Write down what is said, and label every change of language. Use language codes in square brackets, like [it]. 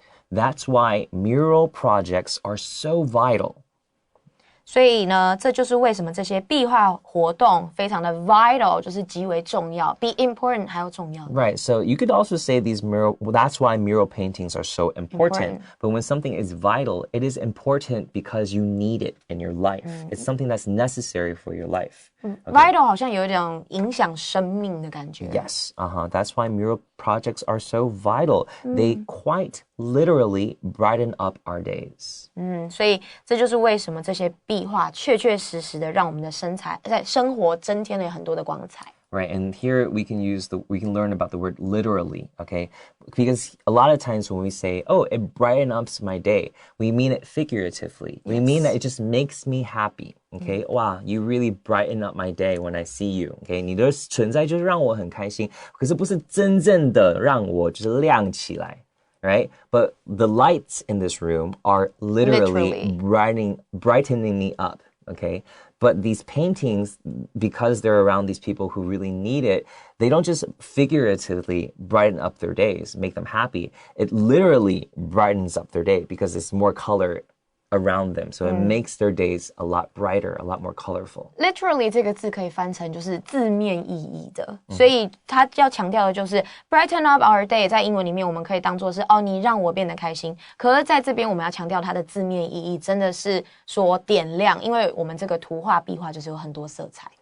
[en] That's why mural projects are so vital. [zh] 所以呢，这就是为什么这些壁画活动非常的 vital， 就是极为重要，比 important 还要重要。 [en] Right, so you could also say these that's why mural paintings are so important. But when something is vital, it is important because you need it in your life. It's something that's necessary for your life. Okay. [zh] Vital 好像有一种影响生命的感觉。 [en] Yes, that's why mural projects are so vital. They quite literally brighten up our days. [zh] 所以这就是为什么这些壁画确确实实的让我们的生活增添了很多的光彩。 [en] right? And here we can learn about the word literally, okay? Because a lot of times when we say, oh, it brightens up my day, we mean it figuratively. We mean that it just makes me happy, okay? Wow, you really brighten up my day when I see you, okay? [zh] 你的存在就是让我很开心，可是不是真正的让我就是亮起来。 [en] Right? But the lights in this room are literally. brightening me up, okay? But these paintings, because they're around these people who really need it, they don't just figuratively brighten up their days, make them happy. It literally brightens up their day because there's more color around them. So it makes their days a lot brighter, a lot more colorful. [zh] Literally 这个字可以翻成就是字面意义的，所以它要强调的就是 [en] brighten up our day [zh] 在英文里面我们可以当作是你让我变得开心，可是在这边我们要强调它的字面意义真的是说点亮，因为我们这个图画壁画就是有很多色彩。